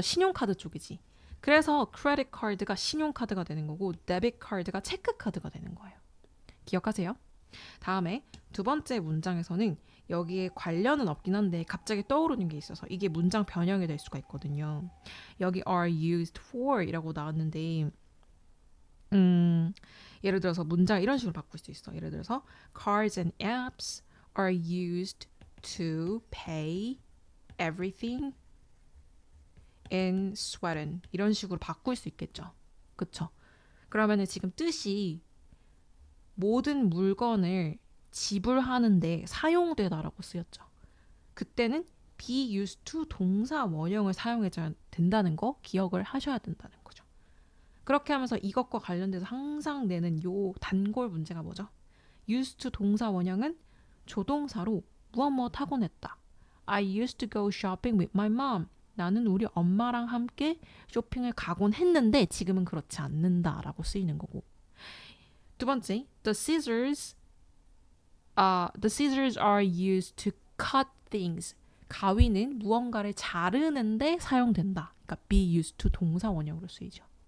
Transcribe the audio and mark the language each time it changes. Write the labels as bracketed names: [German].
[Korean] 신용카드 쪽이지. 그래서 크레딧 카드가 신용카드가 되는 거고 데빗 카드가 체크카드가 되는 거예요. 기억하세요? 다음에 두 번째 문장에서는 여기에 관련은 없긴 한데 갑자기 떠오르는 게 있어서 이게 문장 변형이 될 수가 있거든요. 여기 are used for 이라고 나왔는데 예를 들어서 문장 이런 식으로 바꿀 수 있어. 예를 들어서 [English] cards and apps are used to pay everything in Sweden [Korean] 이런 식으로 바꿀 수 있겠죠. 그쵸? 그러면은 지금 뜻이 모든 물건을 지불하는데 사용되다라고 쓰였죠. 그때는 be used to 동사 원형을 사용해줘야 된다는 거 기억을 하셔야 된다는 거죠. 그렇게 하면서 이것과 관련돼서 항상 내는 요 단골 문제가 뭐죠? used to 동사 원형은 조동사로 무엇 하곤 했다. [English] I used to go shopping with my mom. [Korean] 나는 우리 엄마랑 함께 쇼핑을 가곤 했는데 지금은 그렇지 않는다라고 쓰이는 거고. 두 번째, [English] the scissors are used to cut things. [Korean] 가위는 무언가를 자르는데 사용된다. 그러니까 be used to 동사 원형으로 쓰이죠.